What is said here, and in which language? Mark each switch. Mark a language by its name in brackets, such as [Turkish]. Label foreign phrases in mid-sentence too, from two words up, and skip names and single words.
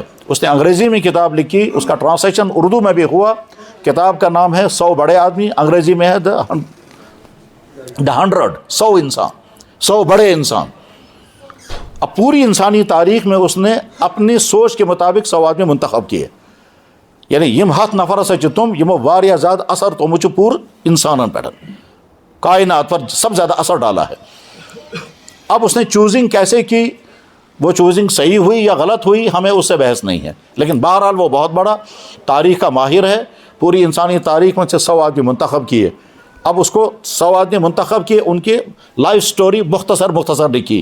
[Urdu] اس نے انگریزی میں کتاب لکھی، اس کا ٹرانسلیشن اردو میں بھی ہوا. کتاب کا نام ہے 100 بڑے آدمی، انگریزی میں ہے دا 100، 100 انسان، 100 بڑے انسان. اب پوری انسانی تاریخ میں اس نے اپنی سوچ کے مطابق 100 آدمی منتخب کیے. [Kashmiri] یعنی یم ہتھ نفر سے تم یمو واریاہ زیادہ اثر تھومت پور انسانن پہ. [Urdu] کائنات پر سب سے زیادہ اثر ڈالا ہے. اب اس نے چوزنگ کیسے کی، وہ چوزنگ صحیح ہوئی یا غلط ہوئی، ہمیں اس سے بحث نہیں ہے، لیکن بہرحال وہ بہت بڑا تاریخ کا ماہر ہے. پوری انسانی تاریخ میں سے 100 آدمی منتخب کیے. اب اس کو 100 آدمی منتخب کیے، ان کی [English] life story [Urdu] مختصر لکھی.